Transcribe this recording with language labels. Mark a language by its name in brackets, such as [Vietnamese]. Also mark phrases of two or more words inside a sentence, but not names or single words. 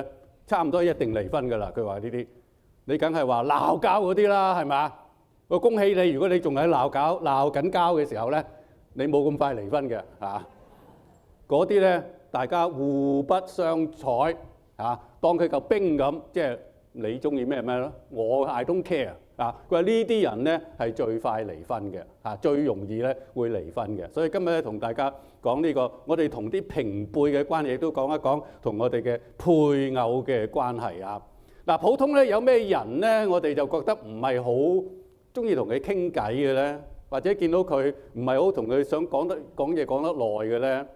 [Cantonese] 差唔多一定離婚㗎啦！佢話呢啲，你梗係話鬧交嗰啲啦，係嘛？我恭喜你，如果你仲喺鬧緊交嘅時候咧，你冇咁快離婚嘅嗰啲咧，大家互不相睬當佢嚿冰咁，即係你中意咩咯？我 [English] I don't care [Cantonese] 佢話呢啲人咧係最快離婚嘅最容易咧會離婚嘅。所以今日咧同大家講呢個，我哋同啲平輩嘅關係都講一講，同我哋嘅配偶嘅關係普通咧有咩人咧，我哋就覺得唔係好中意同佢傾偈嘅咧，或者見到佢唔係好同佢想講嘢講得耐嘅咧。